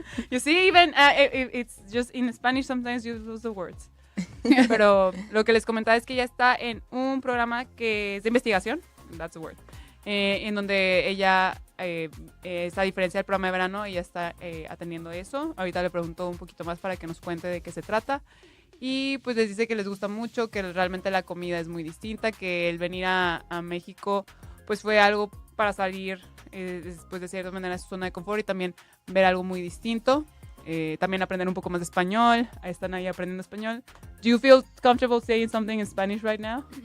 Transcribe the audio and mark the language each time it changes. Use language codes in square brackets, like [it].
[en] You see, even it's just in Spanish sometimes you lose the words. [es] Pero lo que les comentaba es que ella está en un programa que es de investigación, [en] that's the word, [es] en donde ella, a diferencia del programa de verano, ella está atendiendo eso. Ahorita le pregunto un poquito más para que nos cuente de qué se trata. Y pues les dice que les gusta mucho, que realmente la comida es muy distinta, que el venir a México pues fue algo para salir después de cierta manera de su zona de confort y también ver algo muy distinto. También aprender un poco más de español. Están ahí aprendiendo español. [en] Do you feel comfortable saying something in Spanish right now?